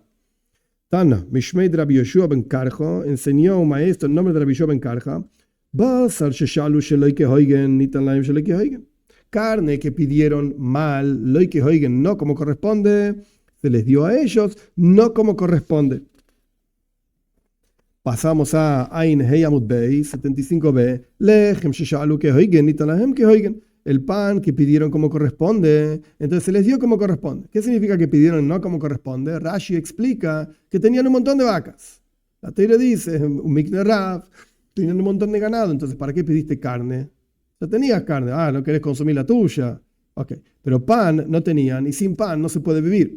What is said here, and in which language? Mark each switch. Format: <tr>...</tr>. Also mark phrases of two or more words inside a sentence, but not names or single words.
<es>Tana, Mishmei de Rabbi Yoshua ben Karja, enseñó un maestro en nombre de Rabbi Yoshua ben Karja, carne que pidieron mal,</es> <he>loike hoigen,</he> <es>no como corresponde, se les dio a ellos, no como corresponde. Pasamos a</es> <he>Ain Hei Amud Beis</he> <es>75b.</es> <he>Lechem sheshalu kehoigen nitanahem kehoigen.</he> <es>El pan que pidieron como corresponde, entonces se les dio como corresponde. ¿Qué significa que pidieron no como corresponde? Rashi explica que tenían un montón de vacas. La Teira dice, un</es> <he>mikne rav,</he> <es>tenían un montón de ganado, entonces ¿para qué pediste carne? Ya tenías carne, no querés consumir la tuya. Ok, pero pan no tenían y sin pan no se puede vivir.</es>